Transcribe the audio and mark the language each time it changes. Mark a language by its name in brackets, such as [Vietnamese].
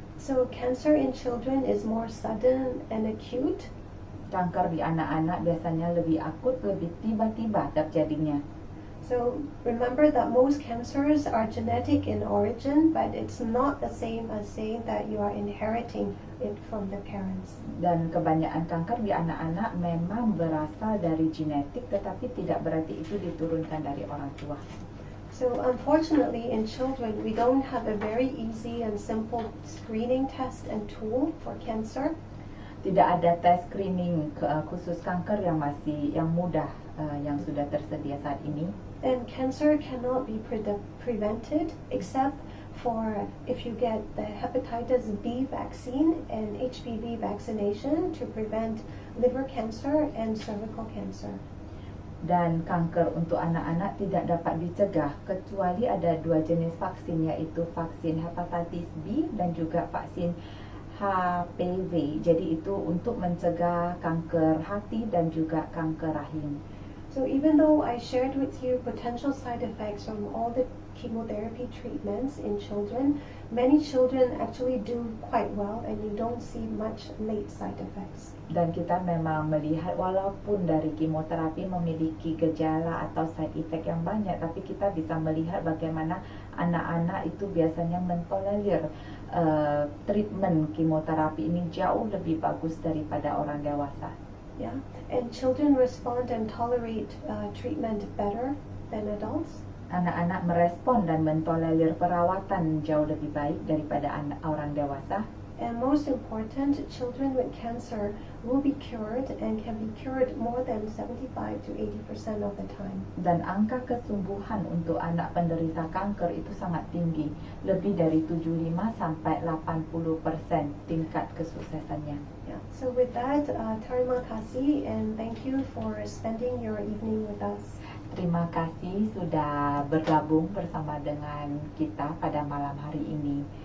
[English] So cancer in children is more sudden and acute. [Indonesian] Kanker di anak-anak biasanya lebih akut, lebih tiba-tiba terjadinya. [English] So remember that most cancers are genetic in origin, but it's not the same as saying that you are inheriting it from the parents. [Indonesian] Dan kebanyakan kanker di anak-anak memang berasal dari genetik, tetapi tidak berarti itu diturunkan dari orang tua. [English] So unfortunately in children we don't have a very easy and simple screening test and tool for cancer. [Indonesian] Tidak ada tes screening khusus kanker yang mudah yang sudah tersedia saat ini. [English] And cancer cannot be prevented except for if you get the hepatitis B vaccine and HPV vaccination to prevent liver cancer and cervical cancer. [Indonesian] Dan kanker untuk anak-anak tidak dapat dicegah kecuali ada 2 jenis vaksin, yaitu vaksin hepatitis B dan juga vaksin HPV. Jadi itu untuk mencegah kanker hati dan juga kanker rahim. [English] So even though I shared with you potential side effects from all the chemotherapy treatments in children, many children actually do quite well and you don't see much late side effects. [Indonesian] Dan kita memang melihat walaupun dari kemoterapi memiliki gejala atau side effect yang banyak, tapi kita bisa melihat bagaimana anak-anak itu biasanya mentolerir treatment kemoterapi ini jauh lebih bagus daripada orang dewasa. [English] Yeah, and children respond and tolerate treatment better than adults. [Indonesian] Anak-anak merespon dan mentolerir perawatan jauh lebih baik daripada orang dewasa. [English] And most important, children with cancer will be cured and can be cured more than 75 to 80% of the time. [Indonesian] Dan angka kesembuhan untuk anak penderita kanker itu sangat tinggi, lebih dari 75 sampai 80% tingkat kesuksesannya. Yeah. [English] So with that, [Indonesian] terima kasih [English] and thank you for spending your evening with us. [Indonesian] Terima kasih sudah bergabung bersama dengan kita pada malam hari ini.